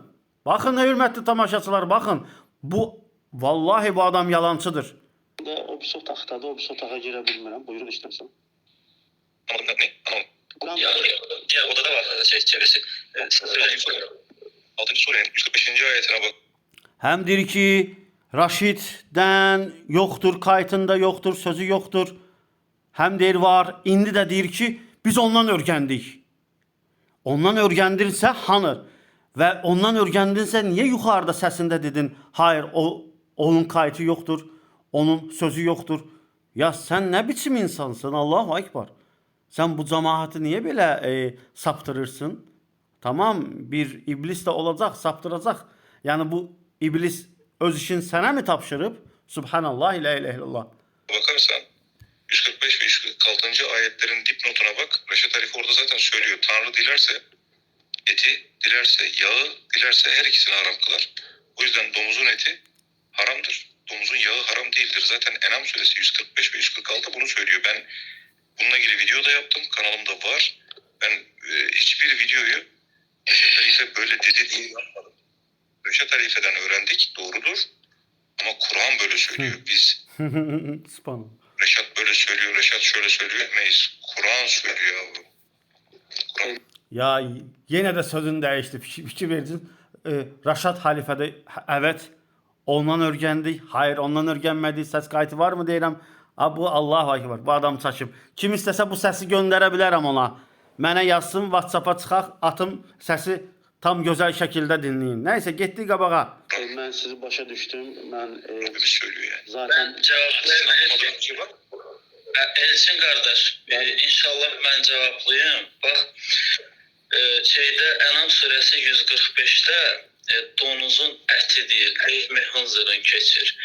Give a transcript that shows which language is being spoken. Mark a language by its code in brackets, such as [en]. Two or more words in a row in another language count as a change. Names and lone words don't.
[az] Bakın hürmetli tamaşaçılar, bakın. Bu vallahi bu adam yalancıdır. da o otaqdadır, o otağa girə bilmirəm. Buyurun, eşidirəm. [tr] anlamadım. Ne? Anlamadım. Kur'an Diğer odada var çevirisi. 6. surenin 145. ayetine bak. [az] Hem deyir ki, Raşiddən yoxdur, kayıtında yoxdur, sözü yoxdur. Hem deyir var, indi də deyir ki, biz ondan öyrəndik. Ondan öyrəndinsə hanır? Və ondan öyrəndinsə niyə yuxarıda səsində dedin, hayır, onun kayıtı yoxdur, onun sözü yoxdur. Ya sən nə biçim insansın? [ar] Allahu Ekber. [az] Sən bu cemaati niyə belə saptırırsın? Tamam, bir iblis de olacaq, saptıracaq. Yəni bu iblis öz işini sənə mi tapşırıb? [ar] Subhanallah, la ilahe illallah. [tr] Bakarsan 145 ve 146. ayetlerin dipnotuna bak. Reşat Halife orada zaten söylüyor. Tanrı dilerse eti, dilerse yağı, dilerse her ikisini haram kılar. O yüzden domuzun eti haramdır. Domuzun yağı haram değildir. Zaten Enam suresi 145 ve 146 bunu söylüyor. Ben bununla ilgili video da yaptım. Kanalımda var. Ben hiçbir videoyu Reşat Halife böyle dedi diye yapmadım. Reşat Halife'den öğrendik. Doğrudur. Ama Kur'an böyle söylüyor. Biz [ar] Subhanallah. [tr] Reşat böyle söylüyor, Reşat şöyle söylüyor demeyiz. Kur'an söylüyor yavrum. Kur'an. [az] Ya yenə də sözün dəyişdi, fikir verdin. Raşad Halifədə evet ondan öyrəndik. Hayır, ondan öyrənmədik. Səs kayıtı var mı deyirəm. Bu [ar] Allahu Ekber. [az] Bu adam çaşıb. Kim istəsə bu səsi göndərə bilərəm ona. Mənə yazsın, WhatsApp-a çıxaq, atım səsi tam gözəl şəkildə dinləyin. Nəysə, getdik qabağa. Ben sizi başa düştüm. Ben [tr] Rabbimiz söylüyor yani. zaten Ben cevaplayayım. Anladığım bir şey var. Elçin kardeş, inşallah ben cevaplayayım. Bak, şeyde Enam suresi 145'te donuzun eti değil, [ar] lehmi hınzırın [tr] keçir.